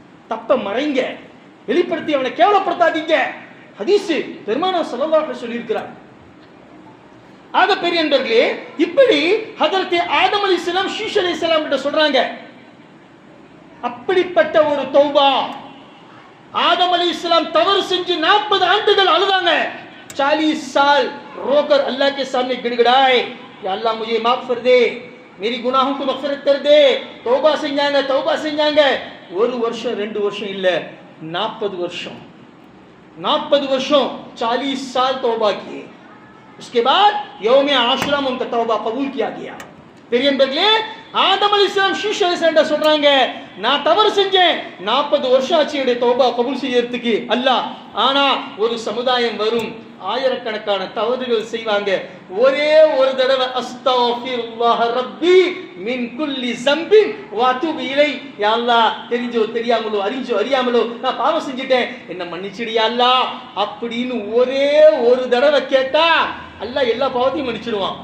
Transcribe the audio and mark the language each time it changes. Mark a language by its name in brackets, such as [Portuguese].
[Tamil] தப்ப மறைங்க, வெளிப்படுத்தி அவனை கேவலப்படுத்தாதீங்க. ஹதீஸ் பெருமானார் ஸல்லல்லாஹு அலைஹி சொல்லியிருக்கிறார். ஆக பெரிய நண்பர்களே, இப்படி ஹஜரத் ஆதம் அலைஹிஸ்ஸலாம் ஷீஷ் அலைஹிஸ்ஸலாம் கிட்ட சொல்றாங்க. அப்படிப்பட்ட ஒரு தௌபா. आदम अलैहिस्सलाम तवर செஞ்சு 40 ஆண்டுகள் அழுதாங்க. [Hindi] 40 साल रोकर अल्लाह के सामने गिड़गिड़ाए, या अल्लाह मुझे माफ कर दे, मेरी गुनाहों को मगफिरत कर दे. [Tamil] तौबा செஞ்சாங்க. ஒரு வருஷம் 2 வருஷம் இல்ல, 40 வருஷம். 40 வருஷம் [Hindi] 40 साल तौबा किए. उसके बाद यौम आशुरा में उनका तौबा कबूल किया गया. [Tamil] பெரியன்பர்களே, ஆதம் அலைஹிஸ்ஸலாம் ஷீஷ் அலைஹிஸ்ஸலாம் சொல்றாங்க, நான் தவறு செஞ்சேன், 40 வருஷம் ஆச்சு என்னுடைய தௌபா கபூல் செய்யறதுக்கு அல்லாஹ். ஆனா ஒரு சமுதாயம் வரும், ஆயிரக்கணக்கான தவறுகள் செய்வாங்க, ஒரே ஒரு தடவை அஸ்தக்ஃபிருல்லாஹ ரப்பி மின் குல்லி ஸம்பின் வ அத்தூபு இலை, யா அல்லாஹ் தெரிஞ்சோ தெரியாமலோ அறிஞ்சோ அறியாமலோ நான் பாவம் செஞ்சிட்டேன், என்ன மன்னிச்சிடு யா அல்லாஹ் அப்படின்னு ஒரே ஒரு தடவை கேட்டா அல்லாஹ் எல்லா பாவத்தையும் மன்னிச்சிடுவான்.